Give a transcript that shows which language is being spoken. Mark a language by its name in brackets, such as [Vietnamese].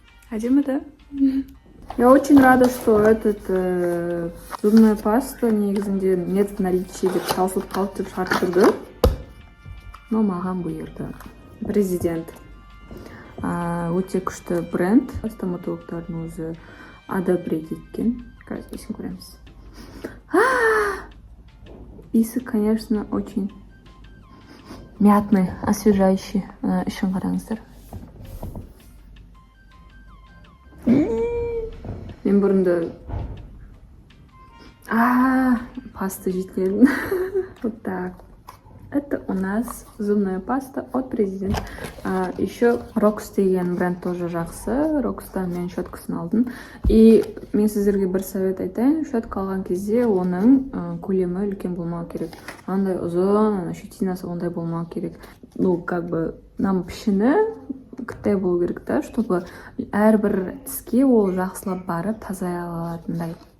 [Kazakh] Әдемі, да? [Russian] Я очень рада, что зубная паста [Kazakh] негізінде [Russian] нет в наличии [Kazakh] деп таусылып қалып деп шығарып тұрды. Но маған бұйырды. Президент. Өте күшті бренд. Стоматологтардың өзі одобрить еткен. Қазір көреміз. [Russian] Иісі, конечно, очень мятный, освежающий. [Kazakh] Ішін қараңыздар. Мен бұрында Паста жеткен. [Russian] Вот так. Это у нас зубная паста от Президент. [Kazakh] Еще Rox деген бренд тоже жақсы. Rox'тан мен щеткасын алдым. И мен сіздерге бір совет айтайын. Щетка алған кезде оның көлемі үлкен болмау керек. Андай ұзын, щетинасы ондай болмау керек. [Russian] Ну, как бы, [Kazakh] нам пішіні кіттай болу керек та, чтобы әрбір тіске ол жақсылап барып тазая алатындай.